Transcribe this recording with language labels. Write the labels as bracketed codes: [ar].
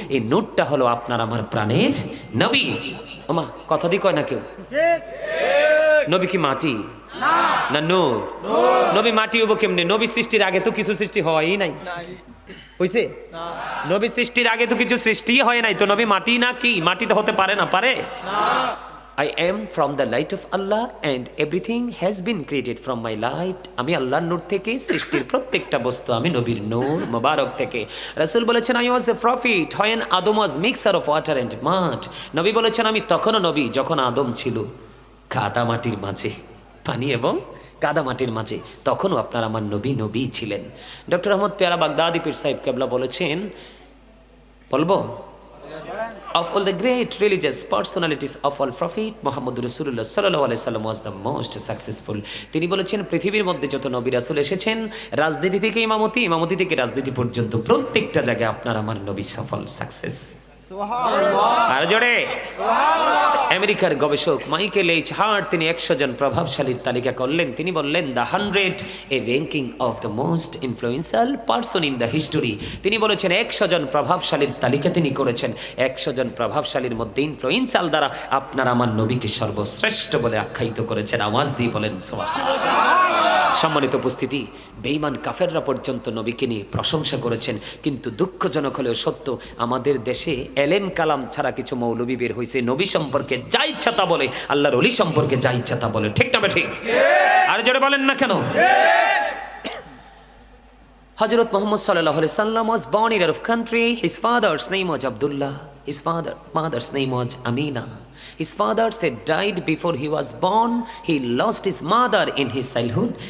[bn] এই নূরটা হলো আপনার আমার প্রাণের নবী। ওমা, কথা দিয়ে কয় না কেউ? নবী কি মাটি না নূর? নবী মাটি হবো কেমনে? নবী সৃষ্টির আগে তো কিছু সৃষ্টি হয়ই নাই, হইছে? নবী সৃষ্টির আগে তো কিছু সৃষ্টি হয় নাই, তো নবী মাটি না কি? মাটি তো হতে পারে না, পারে? [en] I am from the light of Allah and everything has been created from my light. [bn] আমি আল্লাহর নূর থেকে, সৃষ্টির প্রত্যেকটা বস্তু আমি নবীর নূর মোবারক থেকে। রাসূল বলেছেন [en] I was a prophet when Adam was mixture of water and mud. [bn] নবী বলেছেন আমি তখনও নবী যখন আদম ছিল কাদা মাটির মাঝে, পানি এবং কাদা মাটির মাঝে, তখনও আপনার আমার নবী নবী ছিলেন। [en] doctor Ahmad Peyara Baghdadi পীর সাহেব কেবলা [bn] বলেছেন, বলবো, [en] of all the great religious personalities of all prophet Muhammad Rasulullah sallallahu alaihi wasallam was the most successful. [bn] তিনি বলেছেন পৃথিবীর মধ্যে যত নবী রাসূল এসেছেন, রাজনীতি থেকে ইমামতি, ইমামতি থেকে রাজনীতি পর্যন্ত প্রত্যেকটা জায়গায় আপনার আমার নবী সফল, সাকসেস। আর জোরে আমেরিকার গবেষক মাইকেল এইচ হার্ট তিনি 100 জন প্রভাবশালীর তালিকা করলেন। তিনি বললেন [en] The 100 a ranking of the most influential person in the history. [bn] তিনি বলেছেন 100 জন প্রভাবশালীর তালিকা তিনি করেছেন। 100 জন প্রভাবশালীর মধ্যে ইনফ্লুয়েন্সিয়াল দ্বারা আপনার আমার নবীকে সর্বশ্রেষ্ঠ বলে আখ্যায়িত করেছেন। আওয়াজ দিয়ে বলেন সুবহানাল্লাহ। সম্মানিত উপস্থিতি, বেঈমান কাফেররা পর্যন্ত নবীকে নিয়ে প্রশংসা করেছেন। কিন্তু দুঃখজনক হলেও সত্য, আমাদের দেশে এলেম কালাম ছাড়া কিছু মৌলবী বের হয়েছে, নবী সম্পর্কে যা ইচ্ছা তা বলে, আল্লাহর ওলি সম্পর্কে যা ইচ্ছা তা বলে। ঠিক না ঠিক? আর জোরে বলেন না কেন? [en] হযরত মুহাম্মদ সাল্লাল্লাহু আলাইহি সাল্লাম was born in Arab country. His father's name was Abdullah. His mother's name was Amina. His father said died before he was born. He lost his mother in his childhood.